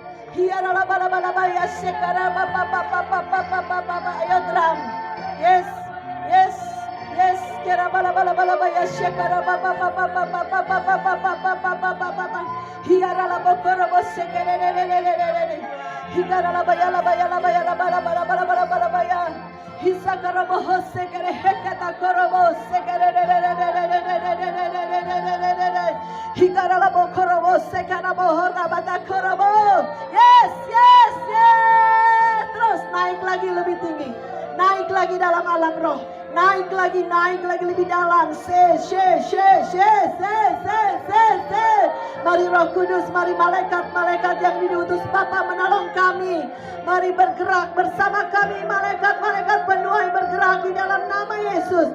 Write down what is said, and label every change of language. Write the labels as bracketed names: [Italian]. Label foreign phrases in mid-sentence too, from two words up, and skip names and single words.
[Indonesian] Hiaralabalabaya shekara papa papa papa papa papa. Ayo drum. [English] Yes, yes, yes. Kera balabalabalabaya shekara papa papa papa papa papa papa papa papa. Hiaralabokorobo shekere. Higaralabaya labaya labaya labaya labaya labaya labaya. Hisakaraboho sekere hekata korobo sekere. Higaralabokorobo sekaraboho rabata korobo. Yes, yes, yes. [Indonesian] Terus naik lagi lebih tinggi. Naik lagi dalam alam roh. Naik lagi lebih dalam. Mari Roh Kudus, mari malaikat-malaikat yang diutus Bapa menolong kami. Mari bergerak bersama kami, malaikat-malaikat penuai bergerak di dalam nama Yesus.